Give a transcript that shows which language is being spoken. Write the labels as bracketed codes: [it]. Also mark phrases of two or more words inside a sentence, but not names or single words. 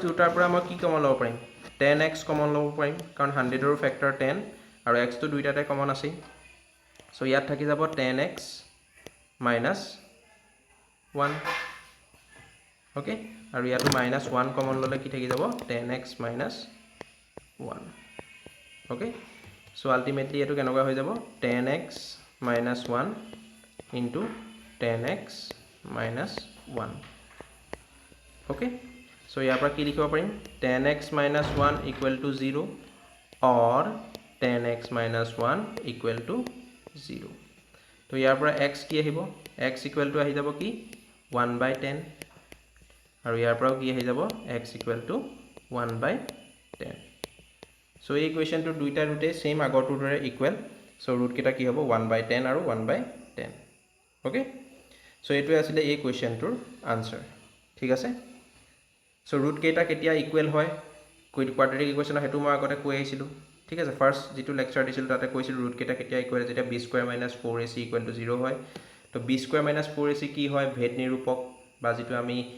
[as] দুটাৰ পৰা মই কি কমন ল'ব পাৰিম 10x কমন ল'ব পাৰিম কাৰণ 100ৰ ফেক্টৰ 10 আৰু x টো দুইটাতে কমন আছে সো ইয়াত থাকি যাব [en] 10x minus 1 okay [as] আৰু ইয়াতো -1 কমন ললে কি থাকি যাব [en] 10x minus 1 okay so ultimately [as] এটো কেনেকুৱা হৈ যাব [en] 10x minus 1 into 10x minus 1 okay so [as] ইয়াৰ পৰা কি লিখিব পাৰিম [en] 10x minus 1 equal to 0 or 10x minus 1 equal [as] to 0 তো ইয়াৰ পৰা x কি আহিব [en] x equal to [as] আহি যাব কি 1/10 আৰু ইয়াৰ পৰাও কি আহি যাব [en] x equal [as] to 1/10 সো এই ইকুৱেশ্যনটো দুইটা ৰুটে সেম আগৰটোৰ দৰে ইকুৱেল সো ৰুট কেইটা কি হ'ব 1/10 আৰু 1/10 ওকে সো এইটোৱে আছিলে এই কুৱেশ্যনটোৰ আনসাৰ ঠিক আছে সো ৰুট কেইটা কেতিয়া ইকুৱেল হয় [en] quadratic equation [as] হেতু মই আগতে কৈ আহিছিলো ঠিক আছে ফাৰ্স্ট যেটো লেকচাৰ দিছিল তাতে কৈছিল ৰুট কেইটা কেতিয়া ইকুৱেল যেতিয়া b² - 4ac = 0 হয় তো b² - 4ac কি হয় ভেদ নিৰূপক বা যেটো আমি